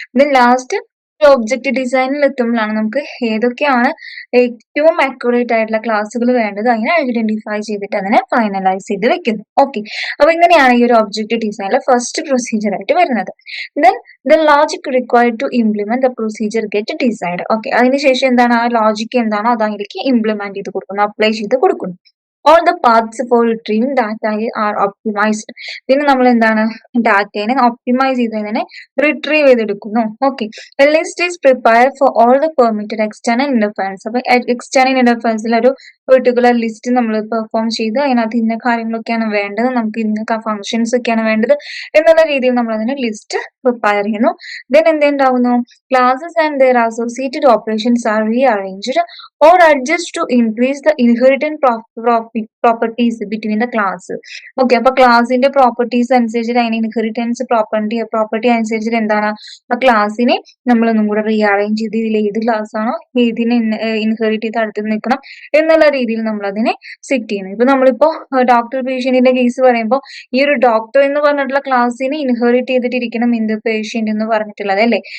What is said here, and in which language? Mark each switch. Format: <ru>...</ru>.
<ml>Then last object ഡിസൈനിൽ എത്തുമ്പോഴാണ് നമുക്ക് ഏതൊക്കെയാണ് ഏറ്റവും അക്യുറേറ്റ് ആയിട്ടുള്ള ക്ലാസ്സുകൾ വേണ്ടത് അതിനെ ഐഡന്റിഫൈ ചെയ്തിട്ട് അതിനെ ഫൈനലൈസ് ചെയ്ത് വെക്കുന്നു. ഓക്കെ, അപ്പൊ ഇങ്ങനെയാണ് ഈ ഒരു ഒബ്ജക്റ്റ് ഡിസൈനിലെ ഫസ്റ്റ് പ്രൊസീജിയർ ആയിട്ട് വരുന്നത്.</ml> <en>Then the logic required to implement the procedure get decide.</en> <ml>Okay, അതിനുശേഷം എന്താണ് ആ ലോജിക് എന്താണോ അത് അതിലേക്ക് ഇംപ്ലിമെന്റ് ചെയ്ത് കൊടുക്കുന്നു, അപ്ലൈ ചെയ്ത് കൊടുക്കുന്നു.</ml> <en>All the paths for retrieving data are optimized.</en> <ml>പിന്നെ നമ്മൾ എന്താണ് ഡാറ്റയെ ഒപ്റ്റിമൈസ് ചെയ്തതിനെ retrieve ചെയ്തെടുക്കുന്നു.</ml> <en>Okay, list is prepare for all the permitted external interference.</en> <ml>അപ്പൊ എക്സ്റ്റേണൽ ഇന്റർഫറൻസിൽ ഒരു പെർട്ടിക്കുലർ ലിസ്റ്റ് നമ്മൾ പെർഫോം ചെയ്ത് അതിനകത്ത് ഇന്ന കാര്യങ്ങളൊക്കെയാണ് വേണ്ടത്, നമുക്ക് ഇന്ന ഫംഗ്ഷൻസ് ഒക്കെയാണ് വേണ്ടത് എന്നുള്ള രീതിയിൽ നമ്മൾ അതിന് ലിസ്റ്റ് പ്രിപ്പയർ ചെയ്യുന്നു.</ml> <en>then</en> <ml>എന്തുണ്ടാവുന്നു,</ml> <en>Classes and their associated operations are rearranged or adjust to increase the inherent properties between the class.</en> <ml>Okay, അപ്പൊ ക്ലാസിന്റെ പ്രോപ്പർട്ടീസ് അനുസരിച്ചിട്ട് അതിന് ഇൻഹെറിറ്റൻസ് പ്രോപ്പർട്ടി അനുസരിച്ചിട്ട് എന്താണ് ആ ക്ലാസ്സിനെ നമ്മൾ ഒന്നും കൂടെ റീഅറേഞ്ച് ചെയ്ത് ഇതിൽ ഏത് ക്ലാസ് ആണോ ഏതിനെ ഇൻഹെറിറ്റ് ചെയ്ത് അടുത്ത് നിൽക്കണം എന്നുള്ള രീതിയിൽ നമ്മൾ അതിനെ സെറ്റ് ചെയ്യുന്നു. ഇപ്പൊ നമ്മളിപ്പോ ഡോക്ടർ പേഷ്യന്റിന്റെ കേസ് പറയുമ്പോൾ ഈ ഒരു ഡോക്ടർ എന്ന് പറഞ്ഞിട്ടുള്ള ക്ലാസ്സിനെ ഇൻഹെറിറ്റ് ചെയ്തിട്ടിരിക്കണം എന്ത് പേഷ്യന്റ് എന്ന് പറഞ്ഞിട്ടുള്ളത് അല്ലെ.</ml>